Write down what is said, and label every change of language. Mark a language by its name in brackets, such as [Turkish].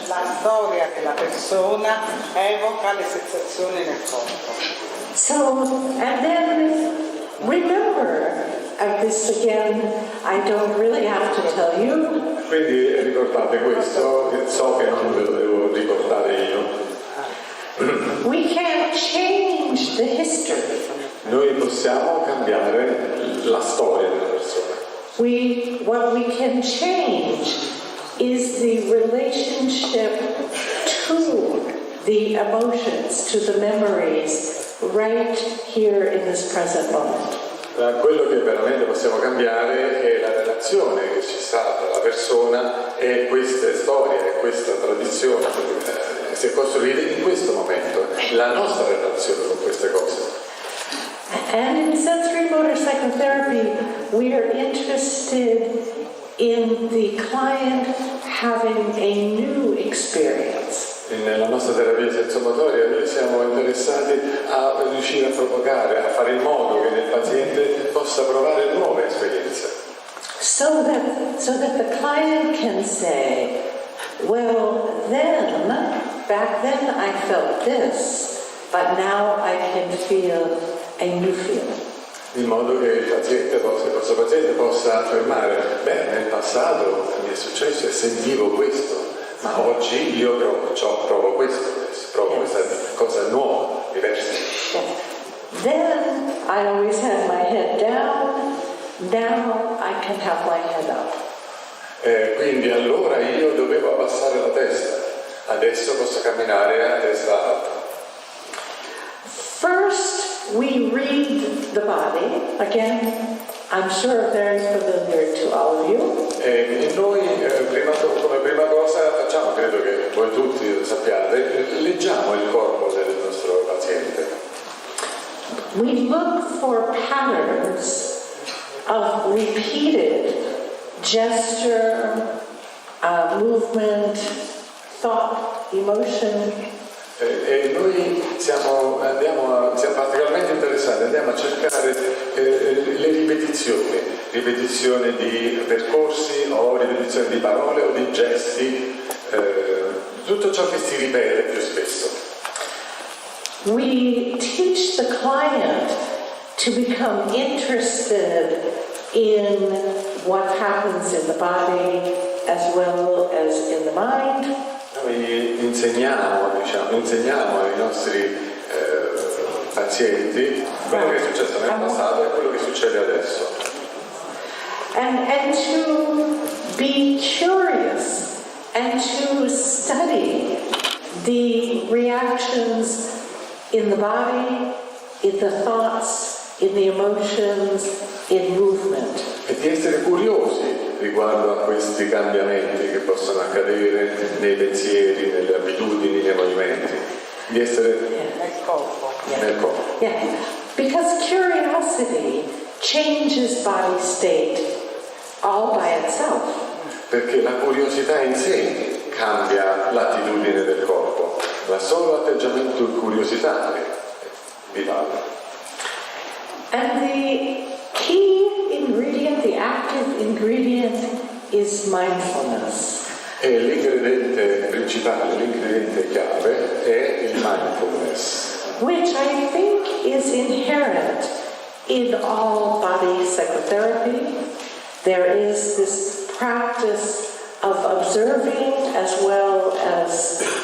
[Italian] La storia della persona evoca le sensazioni nel corpo. [English] So, and then remember, this again, I don't really have to tell you. [Italian] Quindi ricordate questo, so che non ve lo devo ricordare io. [English] We can't change the history. [Italian] Noi possiamo cambiare la storia della persona. [English] What we can change is the relationship to the emotions, to the memories, right here in this present moment. [Italian] Quello che veramente possiamo cambiare è la relazione che ci sta tra la persona e queste storie, e questa tradizione che si è costruita in questo momento, la nostra relazione con queste cose. [English] And in sensory motor psychotherapy, we are interested in the client having a new experience. [Italian] Nella nostra terapia sensomotoria noi siamo interessati a riuscire a provocare, a fare in modo che nel paziente possa provare nuove esperienze. [English] So that the client can say, well, back then I felt this, but now I can feel a new feeling. [Italian] In modo che il questo paziente possa affermare, nel passato mi è successo e sentivo questo, ma oggi io provo questo, provo questa cosa nuova, diversa. [English] Then I always had my head down, now I can have my head up. [Italian] Quindi allora io dovevo abbassare la testa, adesso posso camminare a testa alta. [English] First, we read the body. Again, I'm sure very familiar to all of you. [Italian] E noi, come prima cosa, facciamo, credo che voi tutti lo sappiate, leggiamo il corpo del nostro paziente. [English] We look for patterns of repeated gesture, movement, thought, emotion. [Italian] E noi siamo particolarmente interessati, andiamo a cercare le ripetizioni di percorsi o ripetizioni di parole o di gesti, tutto ciò che si ripete più spesso. [English] We teach the client to become interested in what happens in the body as well as in the mind. [Italian] Noi insegniamo ai nostri pazienti quello che è successo nel passato e quello che succede adesso. [English] And to be curious and to study the reactions in the body, in the thoughts, in the emotions, in movement. [Italian] E di essere curiosi riguardo a questi cambiamenti che possono accadere nei pensieri, nelle abitudini, nei movimenti, di essere Nel corpo. nel corpo. [English] Yeah, because curiosity changes body state all by itself. [Italian] Perché la curiosità in sé cambia l'attitudine del corpo, ma solo atteggiamento di curiosità è vitale. [English] And the key ingredient, the active ingredient, is mindfulness. [Italian] E l'ingrediente principale, l'ingrediente chiave è il mindfulness, [English] Which I think is inherent in all body psychotherapy. There is this practice of observing as well as